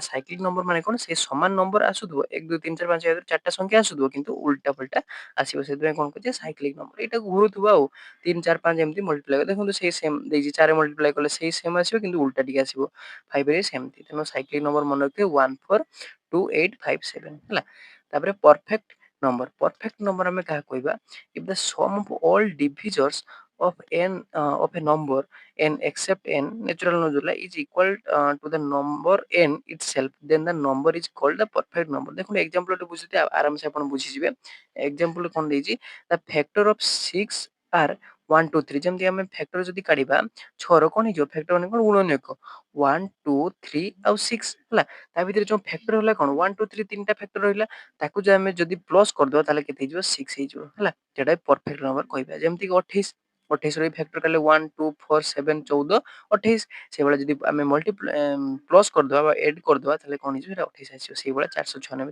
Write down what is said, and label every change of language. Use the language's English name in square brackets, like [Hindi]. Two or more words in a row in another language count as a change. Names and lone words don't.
[English] cyclic number [Odia] ମାନେ କଣ ସେ ସମାନ ନମ୍ବର ଆସୁଥିବ 1 2 3 4 5 6 ଚାରିଟା ସଂଖ୍ୟା ଆସୁଥିବ କିନ୍ତୁ ଉଲ୍ଟା ପଲଟା ଆସିବ ସେଥିପାଇଁ କଣ କହୁଛେ [English] cyclic number. [Odia] ଏଇଟାକୁ ଘୁରୁଥିବ ଆଉ 3 4 5 ଏମିତି ମଲ୍ଟିପ୍ଲାଏ କଲେ ଦେଖନ୍ତୁ ସେଇ ସେମ୍ ଦେଇଛି 4 ରେ ମଲ୍ଟିପ୍ଲାଏ କଲେ ସେଇ ସେମ୍ ଆସିବ କିନ୍ତୁ ଉଲ୍ଟା ଟିକେ ଆସିବ 5 ରେ ସେମିତି। ତେଣୁ [English] cyclic number [Odia] ମନେ ରଖିଥିବେ 1425857 ହେଲା। [English] ତାପରେ perfect number। perfect number [Odia] ଆମେ କାହା କହିବା [English] if the sum of all divisors of n of a number n except n natural number is equal to the number n itself then the number is called the perfect number। [Odia] ଦେଖନ୍ତୁ ଏକ୍ସାମ୍ପଲ ଟେ ବୁଝିତେ ଆରାମସେ ଆପଣ ବୁଝିଯିବେ। ଏକ୍ସାମ୍ପଲ କଣ ଦେଇଛି [English] the factor of 6 are 1 2 3 [Odia] ଯେମିତି ଆମେ ଫ୍ୟାକ୍ଟର ଯଦି କାଢିବା 6 ର କଣ ହେଇଯିବ ଫ୍ୟାକ୍ଟର ମାନେ କଣ ଗୁଣନୀୟକ 1 2 3 ଆଉ 6 ହେଲା। ତା ଭିତରେ ଯୋଉ ଫ୍ୟାକ୍ଟର ହେଲା କଣ 1 2 3 ତିନିଟା ଫ୍ୟାକ୍ଟର ରହିଲା ତାକୁ ଯଦି ଆମେ ଯଦି ପ୍ଲସ୍ କରିଦବା ତାହେଲେ କେତେ ହେଇଯିବ 6 ହେଇଯିବ ହେଲା। ସେଟା [English] perfect number [Odia] କହିବା। ଯେମିତି କି 28 28 ର ଫ୍ୟାକ୍ଟର କଲେ 1 2 4 7 14 28 ସେଇଭଳିଆ ଯଦି ଆମେ ପ୍ଲସ୍ କରିଦବା ବା ଏଡ୍ କରିଦବା ତାହେଲେ କଣ ହେଇଯିବ ସେଟା 28 ଆସିବ ସେଇଭଳିଆ 496।